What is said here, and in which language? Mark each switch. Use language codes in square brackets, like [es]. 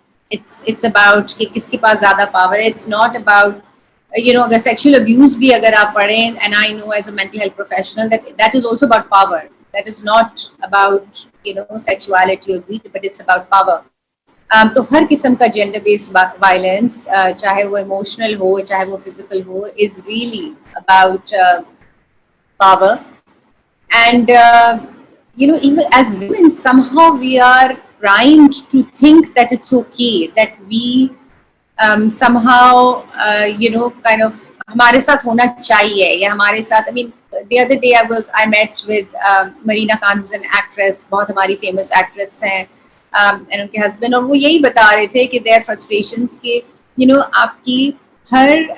[en] It's about [ur] کہ کس کے پاس زیادہ power ہے. [en] It's not about اگر sexual abuse بھی اگر آپ پڑھیں, and I know as a mental health professional that is also about power. That is not about sexuality or greed, but it's about power. [ur] تو ہر قسم کا جینڈر بیسڈ وائلنس, چاہے وہ ایموشنل ہو چاہے وہ physical ہو, [en] Is really about power. And even as women somehow we are primed to think that it's okay, that we somehow kind of [ur] ہمارے ساتھ ہونا چاہیے یا ہمارے ساتھ. [en] I mean the other day I met with Marina Khan, who's an actress, [ur] بہت ہماری famous actress ہیں, [en] ان کے ہسبینڈ, اور وہ یہی بتا رہے تھے کہ their frustrations کہ آپ کی ہر